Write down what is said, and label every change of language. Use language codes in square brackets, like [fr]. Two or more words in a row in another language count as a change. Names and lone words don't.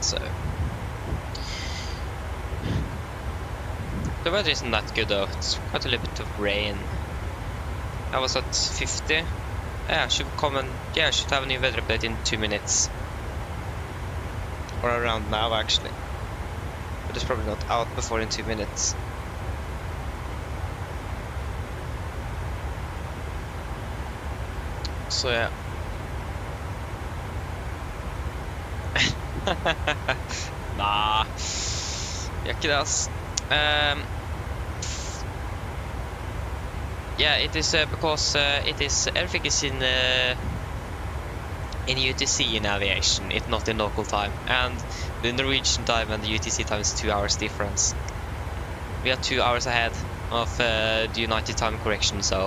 [en] So the weather isn't that good though. It's quite a little bit of rain. I was at 50. Yeah, I should come and I should have a new weather update in 2 minutes, or around now actually. But it's probably not out before in 2 minutes. [no] Så ja. Nah, gjør ikke det, ass. [en] Yeah, it is because it is everything is in UTC in aviation. It's not in local time, and the Norwegian time and the UTC time is 2 hours difference. We are 2 hours ahead of the United Time Correction Zone.